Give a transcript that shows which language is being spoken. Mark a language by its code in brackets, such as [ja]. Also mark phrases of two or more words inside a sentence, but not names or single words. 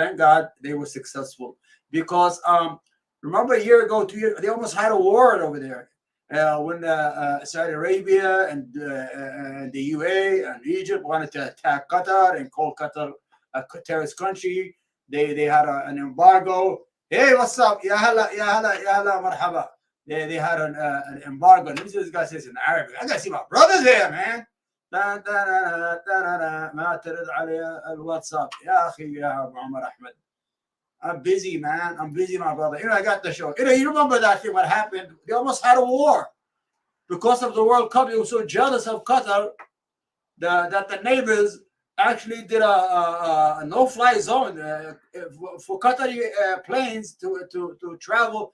[en] Thank God they were successful because remember a year ago, 2 years, they almost had a war over there. When Saudi Arabia and the UA and Egypt wanted to attack Qatar and call Qatar a terrorist country, they had an embargo. Hey, what's up? [ar] يا هلا، يا هلا، يا هلا, marhaba. [en] They had an embargo. Let me see this guy says in Arabic. I gotta see my brothers there, man. [ar] ما ترد علي الواتساب يا اخي يا ابو عمر احمد. [en] I'm busy, man. I'm busy, my brother. I got the show. You remember that thing? What happened? They almost had a war because of the World Cup. They were so jealous of Qatar that the neighbors actually did a no-fly zone for Qatari planes to travel.